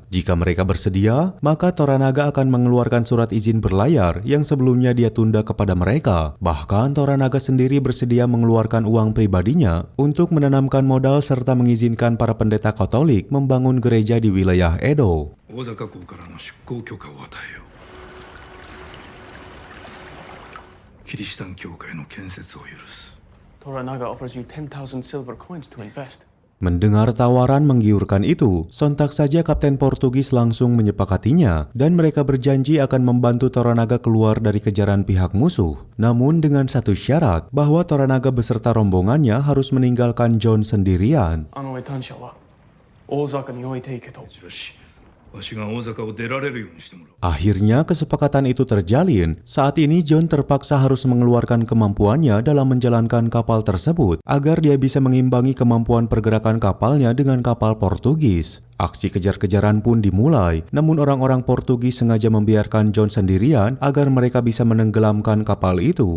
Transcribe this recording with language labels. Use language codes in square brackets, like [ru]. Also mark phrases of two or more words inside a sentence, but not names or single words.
[id] Jika mereka bersedia, maka Toranaga akan mengeluarkan surat izin berlayar yang sebelumnya dia tunda kepada mereka. Bahkan Toranaga sendiri bersedia mengeluarkan uang pribadinya untuk menanamkan modal serta mengizinkan para pendeta Katolik membangun gereja di wilayah Edo. [ja] 大阪港からの出港許可を与えよう。キリシタン教会の建設を許す。 [en] Toranaga offers you 10,000 silver coins to invest. [id] Mendengar tawaran menggiurkan itu, sontak saja Kapten Portugis langsung menyepakatinya dan mereka berjanji akan membantu Toranaga keluar dari kejaran pihak musuh. Namun dengan satu syarat, bahwa Toranaga beserta rombongannya harus meninggalkan John sendirian. [ja] 大阪に置いていけと。わしが大阪を出られるようにしてもらう。 [id] Akhirnya kesepakatan itu terjalin. Saat ini John terpaksa harus mengeluarkan kemampuannya dalam menjalankan kapal tersebut agar dia bisa mengimbangi kemampuan pergerakan kapalnya dengan kapal Portugis. Aksi kejar-kejaran pun dimulai, namun orang-orang Portugis sengaja membiarkan John sendirian agar mereka bisa menenggelamkan kapal itu.